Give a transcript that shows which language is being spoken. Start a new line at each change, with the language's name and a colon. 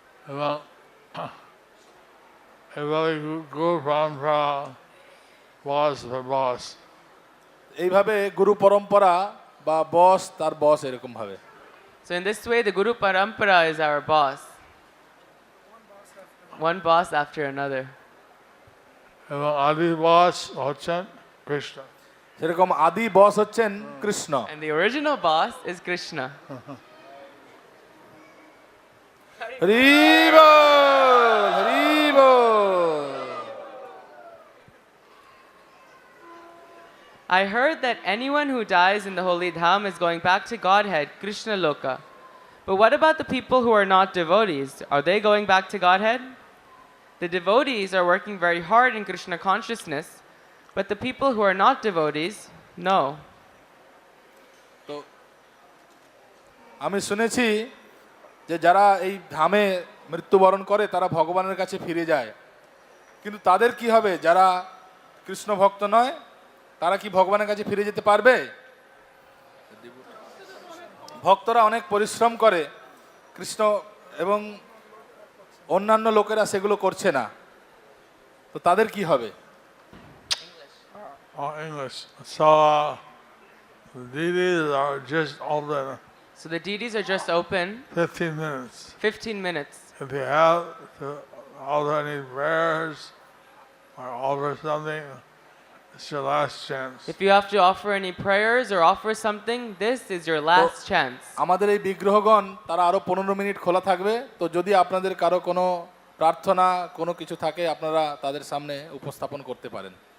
Bangla: এবং এভাবে গুরু পরম্পরা বস বা বস। এইভাবে গুরু পরম্পরা বা বস তার বস এরকম ভাবে।
English: So in this way, the Guru Parampara is our boss. One boss after another.
Bangla: এবং আদি বস হচ্ছেন কৃষ্ণ। সেরকম আদি বস হচ্ছেন Krishna.
English: And the original boss is Krishna.
Bangla: Hari ball, Hari ball.
English: I heard that anyone who dies in the holy dham is going back to Godhead, Krishna Loka. But what about the people who are not devotees? Are they going back to Godhead? The devotees are working very hard in Krishna consciousness, but the people who are not devotees, no.
Bangla: তো আমি শুনেছি যে যারা এই ধামে মৃত্যুবরণ করে তারা ভগবানের কাছে ফিরে যায়, কিন্তু তাদের কি হবে যারা কৃষ্ণ ভক্ত নয়? তারা কি ভগবানের কাছে ফিরে যেতে পারবে? ভক্তরা অনেক পরিশ্রম করে কৃষ্ণ এবং অন্যান্য লোকেরা সেগুলো করছে না, তো তাদের কি হবে?
English: English. So the deities are just open So the deities are just open 15 minutes. 15 minutes. If you have to offer any prayers or offer something, it's your last chance. If you have to offer any prayers or offer something, this is your last chance.
Bangla: আমাদের এই বিগ্রহগণ তারা আরো 15 minute খোলা থাকবে, তো যদি আপনাদের কারো কোনো প্রার্থনা কোনো কিছু থাকে আপনারা তাদের সামনে উপস্থাপন করতে পারেন।